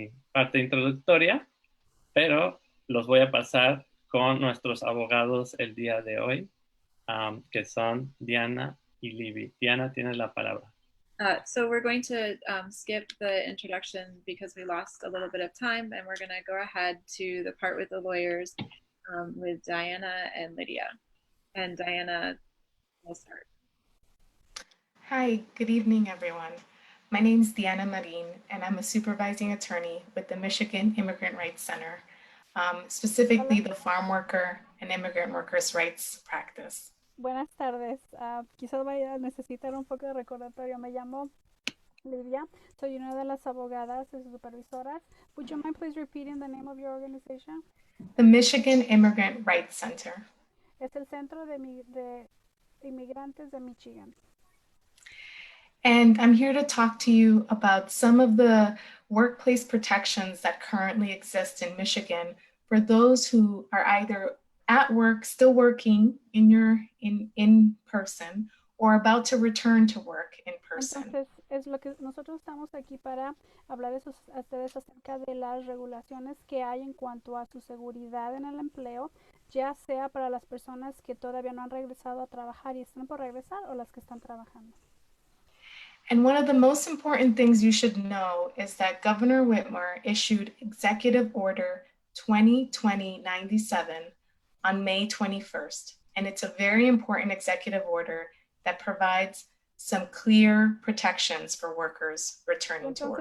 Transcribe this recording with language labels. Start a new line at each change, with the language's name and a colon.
Spanish: parte introductoria, pero los voy a pasar con nuestros abogados el día de hoy, que son Diana y Libby. Diana, tienes la palabra.
English: So we're going to skip the introduction because we lost a little bit of time, and we're going to go ahead to the part with the lawyers with Diana and Lydia. And Diana will start. Hi, good evening, everyone. My name is Diana Marin, and I'm a supervising attorney with the Michigan Immigrant Rights Center, specifically the Farm Worker and Immigrant Workers' Rights Practice.
Spanish: Buenas tardes. Quizás vaya a necesitar un poco de recordatorio. Me llamo Lidia. Soy una de las abogadas y supervisoras.
English: Would you mind please repeating the name of your organization? The Michigan Immigrant Rights Center.
Spanish: Es el Centro de Inmigrantes de Michigan.
English: And I'm here to talk to you about some of the workplace protections that currently exist in Michigan for those who are either at work, still working in person, or about to return to work in person.
Spanish: Entonces, es lo que nosotros estamos aquí para hablar a ustedes acerca de las regulaciones que hay en cuanto a su seguridad en el empleo, ya sea para las personas que todavía no han regresado a trabajar y están por regresar o las que están trabajando.
English: And one of the most important things you should know is that Governor Whitmer issued Executive Order 2020-97 on May 21st. And it's a very important executive order that provides some clear protections for workers returning to work.